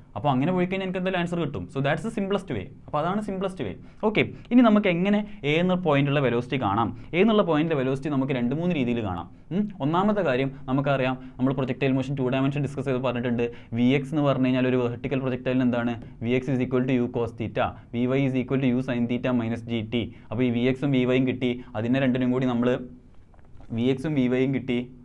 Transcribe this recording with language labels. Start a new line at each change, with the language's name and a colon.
Malayalam: അപ്പോൾ അങ്ങനെ പോയി കഴിഞ്ഞാൽ എനിക്ക് എന്തായാലും ആൻസർ കിട്ടും.
English: So that's the simplest way.
Malayalam: അപ്പോൾ അതാണ് സിംപ്ലസ്റ്റ് വേ. ഓക്കെ, ഇനി നമുക്ക് എങ്ങനെ എ എന്ന പോയിന്റുള്ള വെലോസിറ്റി കാണാം? എ എന്നുള്ള പോയിന്റിലെ വെലോസിറ്റി നമുക്ക് 2-3 രീതിയിൽ കാണാം. ഒന്നാമത്തെ കാര്യം നമുക്കറിയാം, നമ്മൾ പ്രൊജക്റ്റൈൽ മോഷൻ 2 ഡയമെൻഷൻ ഡിസ്കസ് ചെയ്ത് പറഞ്ഞിട്ടുണ്ട്. Vx എന്ന് പറഞ്ഞു കഴിഞ്ഞാൽ ഒരു വെർട്ടിക്കൽ പ്രൊജക്റ്റൈലിന് എന്താണ്? Vx = u cos θ, Vy = u sin θ - gt. അപ്പോൾ ഈ Vxഉം Vyയും കിട്ടി. അതിനെ രണ്ടിനും കൂടി നമ്മൾ Vxഉം Vyയും കിട്ടി.